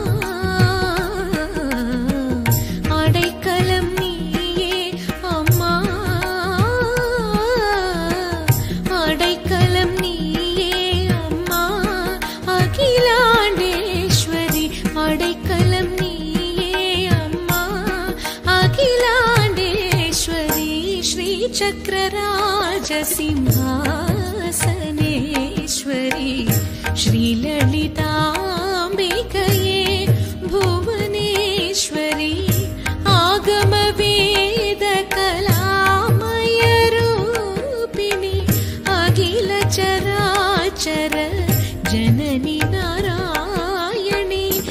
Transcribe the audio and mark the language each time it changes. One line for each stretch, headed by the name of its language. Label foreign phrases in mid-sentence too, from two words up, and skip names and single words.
Tamil: அடைக்கலம் நீயே அம்மா அடைக்கலம் நீயே அம்மா அகிலாண்டேஸ்வரி அடைக்கலம் நீயே அம்மா
Sanskrit: அகிலாண்டேஸ்வரி श्रीचक्रराज सिंहासनेश्वरी श्रीललिताम्बिकये भुवनेश्वरी आगमवेद कलामय रूपिणी अखिल चराचर जननी नारायणी